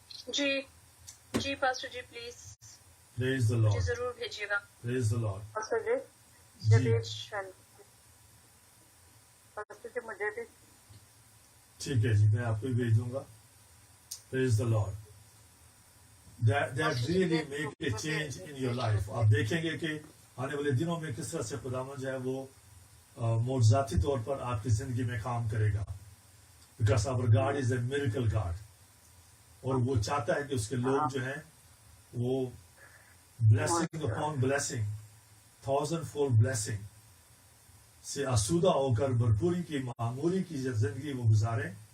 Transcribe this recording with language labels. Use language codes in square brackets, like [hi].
[hi] Ji ji pastor ji please. [en] Praise the lord. [hi] जरूर भेजिएगा. [en] Praise the lord. [hi] Pastor ji ji pastor जी मुझे भी ठीक है जी, मैं आपको भी भेज दूंगा. [en] Praise the lord. That really make a change in your life. [hi] आप देखेंगे कि आने वाले दिनों में किस तरह से खुदावंद जो है वो मौजूदाती तौर पर आपकी जिंदगी में काम करेगा. [en] Because our God is a miracle God. [hi] और वो चाहता है कि उसके लोग जो हैं वो [en] blessing upon blessing, thousandfold blessing [hi] से आसूदा होकर भरपूरी की मामूली की जिंदगी वो गुजारें.